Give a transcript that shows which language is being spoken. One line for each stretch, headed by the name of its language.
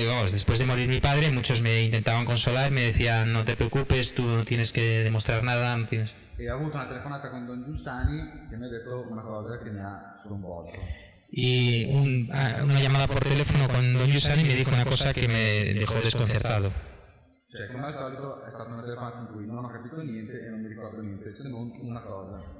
Spanish: Después de morir mi padre, muchos me intentaban consolar, me decían, no te preocupes, tú no tienes que demostrar nada, no tienes...
Italian: E ho avuto una telefonata con Don Giussani che mi ha detto una cosa che mi ha sconvolto.
Spanish: Y una llamada por teléfono con Don Giussani me dijo una cosa que me dejó desconcertado.
Italian: Cioè, come al solito è stata una telefonata in cui non ho capito niente e non mi ricordo niente, se non una cosa.